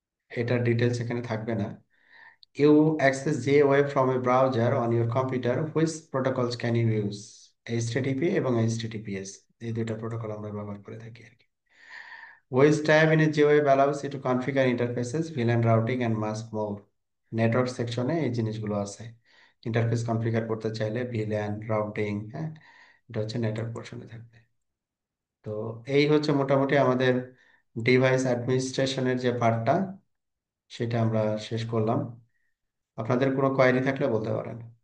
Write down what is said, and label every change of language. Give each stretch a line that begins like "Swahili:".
Bangla: এটার ডিটেলস এখানে থাকবে না।
English: You access the web from a browser on your computer, which protocols can you use?
Bangla: HTTP এবং এইচটিটিপিএস, এই দুইটা প্রোটোকল আমরা ব্যবহার করে থাকি আর কি।
English: Which tab in a GWeb allows you to configure interfaces, VLAN routing and much more?
Bangla: Network সেকশনে এই জিনিসগুলো আছে। ইন্টারফেস কনফিগার করতে চাইলে ভিল্যান রাউটিং, হ্যাঁ, এটা হচ্ছে নেটওয়ার্ক পোর্শনে থাকবে। তো এই হচ্ছে মোটামুটি আমাদের ডিভাইস অ্যাডমিনিস্ট্রেশনের যে পার্টটা সেটা আমরা শেষ করলাম। আপনাদের কোনো কোয়েরি থাকলে বলতে পারেন।